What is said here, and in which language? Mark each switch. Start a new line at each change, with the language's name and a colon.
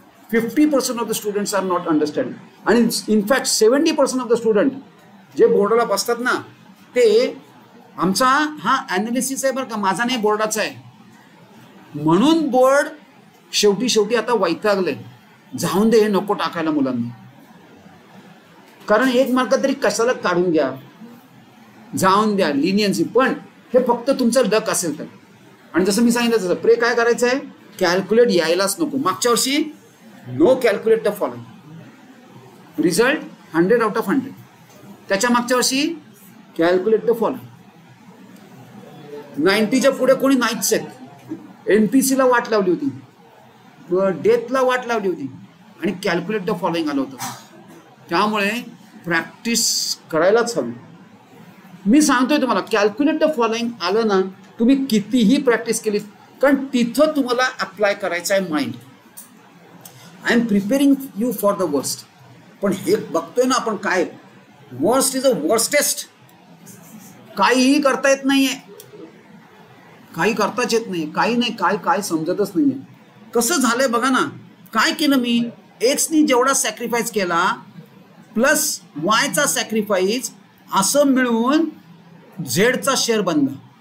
English: 50% of the students are not understanding.
Marathi: आणि in fact 70%
English: of the student
Marathi: जे बोर्डाला बसतात ना, ते आमचा हा ॲनालिसिस आहे बरं का, माझा नाही बोर्डाचा आहे. म्हणून बोर्ड शेवटी आता वैतागले. जाऊन दे, हे नको टाकायला मुलांना, कारण 1 मार्क तरी कशाला काढून घ्या, जाऊन द्या, लिनियन्सी. पण हे फक्त तुमचं लक असेल तर. आणि जसं मी सांगितलं तसं प्रे काय करायचं आहे, कॅल्क्युलेट यायलाच नको. मागच्या वर्षी
English: No calculate the following, result 100/100.
Marathi: त्याच्या मागच्या वर्षी
English: Calculate the following.
Marathi: 90च्या पुढे कोणी नाहीच आहेत. NPCला वाट लावली होती, डेथला वाट लावली होती, आणि
English: calculate the following
Marathi: आलं होतं. त्यामुळे प्रॅक्टिस करायलाच हवी. मी सांगतोय तुम्हाला,
English: calculate the following
Marathi: आलं ना, तुम्ही कितीही प्रॅक्टिस केली, कारण तिथं तुम्हाला अप्लाय करायचं आहे mind.
English: I am preparing you for the worst.
Marathi: पण हे बघतोय ना आपण, काय
English: Worst is a worstest.
Marathi: काहीही करता येत नाहीये, काही करताच येत नाही, काही नाही, काय समजतच नाहीये. कसं झालंय बघा ना. काय केलं मी, एक्सनी जेवढा सॅक्रिफाईस केला प्लस वायचा सॅक्रिफाईस असं मिळून झेडचा शेअर बनला.